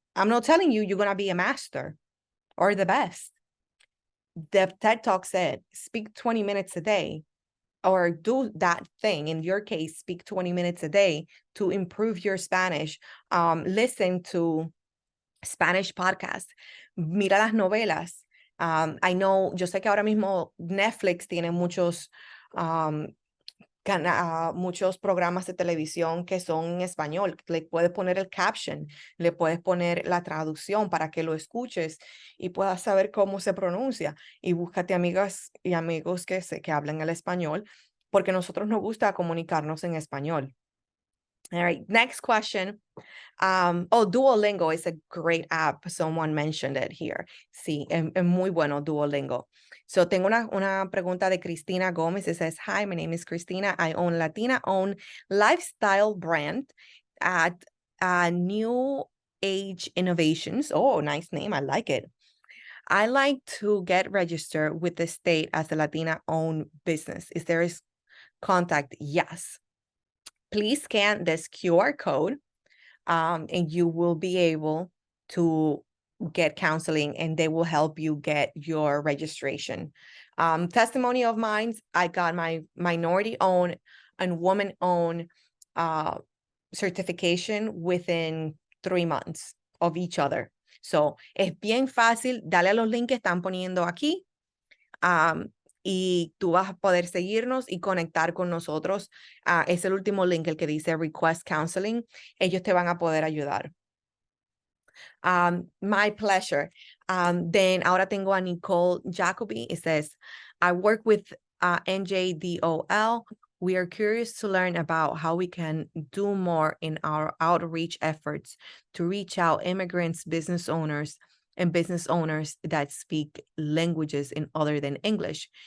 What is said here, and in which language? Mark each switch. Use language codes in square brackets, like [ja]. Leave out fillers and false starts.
[en] I'm not telling you you're going to be a master or the best. The TED Talk said, speak 20 minutes a day or do that thing. In your case, speak 20 minutes a day to improve your Spanish. Listen to Spanish podcasts. [es] Mira las novelas. [en] I know, [es] yo sé que ahora mismo Netflix tiene muchos programas de televisión que son en español. Le puedes poner el caption, le puedes poner la traducción para que lo escuches y puedas saber cómo se pronuncia. Y búscate amigas y amigos que hablen el español, porque nosotros nos gusta comunicarnos en español. [en] All right, next question. Duolingo is a great app. Someone mentioned it here. [es] Sí, es muy bueno Duolingo. So tengo una pregunta de Cristina Gomez. [en] It says, hi, my name is Cristina. I own Latina-owned lifestyle brand at New Age Innovations. Oh, nice name. I like it. I like to get registered with the state as a Latina-owned business. Is there a contact? Yes. Please scan this QR code and you will be able to get counseling and they will help you get your registration. Testimony of mine, I got my minority-owned and woman-owned certification within 3 months of each other. [es] So, es bien fácil. Dale a los links que están poniendo aquí. Y tú vas a poder seguirnos y conectar con nosotros. Es el último link, el que dice Request Counseling. Ellos te van a poder ayudar. [en] My pleasure. [es] Then ahora tengo a Nicole Jacoby. [en] It says, I work with NJDOL. We are curious to learn about how we can do more in our outreach efforts to reach out immigrants, business owners that speak languages in other than English.